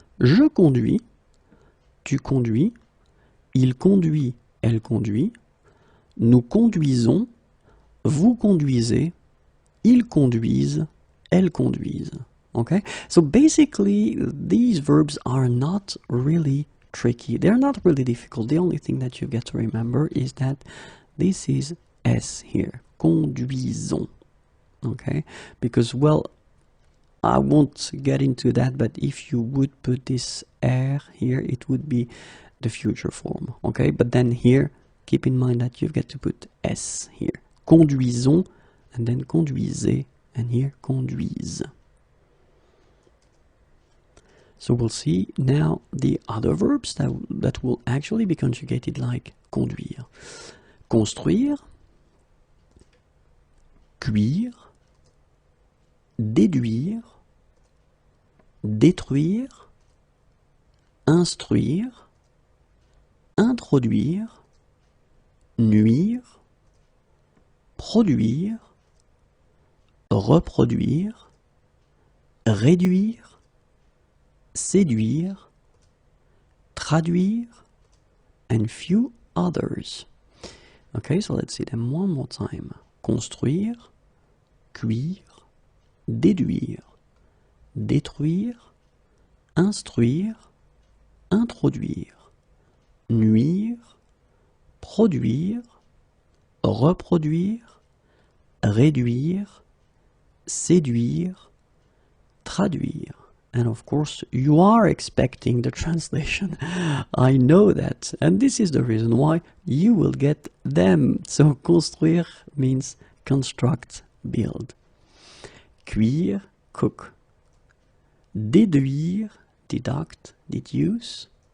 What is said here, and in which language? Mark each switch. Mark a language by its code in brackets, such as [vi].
[fr] Je conduis, tu conduis, il conduit, elle conduit, nous conduisons, vous conduisez, ils conduisent, elles conduisent. [en] Okay, so basically these verbs are not really tricky. They're not really difficult. The only thing that you get to remember is that this is S here, conduisons. Okay, because, well, I won't get into that, but if you would put this R here, it would be the future form, okay? But then here, keep in mind that you've got to put S here. Conduisons, and then conduisez, and here, conduise. So we'll see now the other verbs that will actually be conjugated like conduire. [fr] Construire, cuire, déduire, détruire, instruire, introduire, nuire, produire, reproduire, réduire, séduire, traduire, [en] and few others. Okay, so let's see them one more time. [fr] Construire, cuire, déduire, détruire, instruire, introduire, nuire, produire, reproduire, réduire, séduire, traduire. [en] And of course, you are expecting the translation. I know that. And this is the reason why you will get them. So, construire means construct, build. Cuire, cook. Déduire, deduct, deduce.